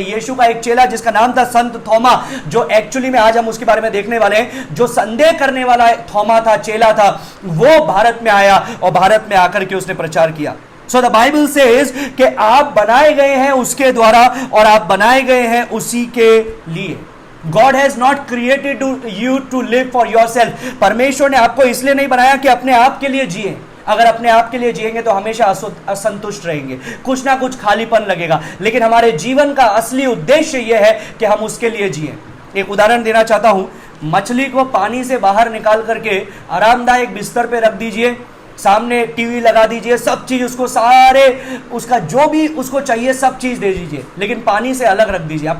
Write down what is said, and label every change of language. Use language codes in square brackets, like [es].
[hi] यीशु का एक चेला जिसका नाम था संत थोमा, जो एक्चुअली में आज हम उसके बारे में देखने वाले हैं, जो संदेह करने वाला थोमा था, चेला था, वो भारत में आया और भारत में आकर के उसने प्रचार किया। [en] so the Bible says [hi] कि आप बनाए गए हैं उसके द्वारा और आप बनाए गए हैं उसी के लिए। [en] God has not created you to live for yourself. [hi] परमेश्वर ने आपको इसलिए नहीं बनाया कि अपने आप के लिए जिए। अगर अपने आप के लिए जिएंगे तो हमेशा असंतुष्ट रहेंगे, कुछ ना कुछ खालीपन लगेगा। लेकिन हमारे जीवन का असली उद्देश्य यह है कि हम उसके लिए जिए। एक उदाहरण देना चाहता हूं, मछली को पानी से बाहर निकाल करके आरामदायक बिस्तर पे रख दीजिए, सामने टीवी लगा दीजिए, सब चीज उसको उसका जो भी उसको चाहिए सब चीज दे दीजिए, लेकिन पानी से अलग रख दीजिए।